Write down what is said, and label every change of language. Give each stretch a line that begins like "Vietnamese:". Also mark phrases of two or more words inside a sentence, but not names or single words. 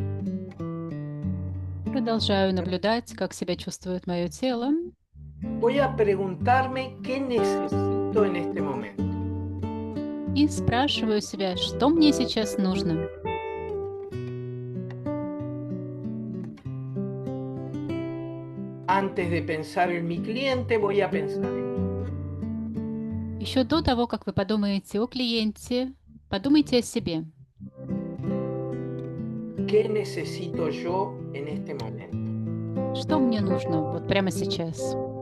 Russian: Продолжаю наблюдать, как себя чувствует мое тело.
Spanish: voy a preguntarme qué necesito en este momento.
Russian: И спрашиваю себя, что мне сейчас нужно.
Spanish: Antes de pensar en mi cliente, voy a pensar en mí.
Russian: Еще до того, как вы подумаете о клиенте, подумайте о себе.
Spanish: ¿Qué necesito yo en este momento?
Russian: Что мне нужно вот прямо сейчас?